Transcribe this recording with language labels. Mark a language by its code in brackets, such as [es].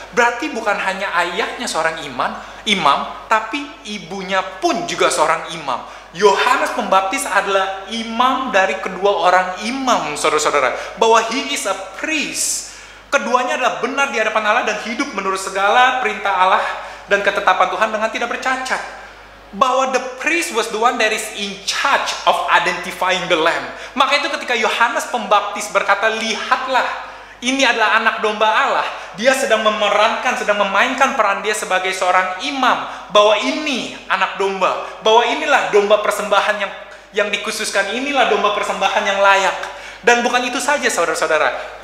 [id] Berarti bukan hanya ayahnya seorang imam, tapi ibunya pun juga seorang imam. Yohanes Pembaptis adalah imam dari kedua orang imam, saudara-saudara. Bahwa [en] he is a priest. [id] Keduanya adalah benar di hadapan Allah dan hidup menurut segala perintah Allah dan ketetapan Tuhan dengan tidak bercacat. [en] Bahwa the priest was the one that is in charge of identifying the lamb. [id] Maka itu ketika Yohanes Pembaptis berkata, lihatlah, ini adalah anak domba Allah. Dia sedang memainkan peran dia sebagai seorang imam. Bahwa ini anak domba. Bahwa inilah domba persembahan yang dikhususkan. Inilah domba persembahan yang layak. Dan bukan itu saja, saudara-saudara.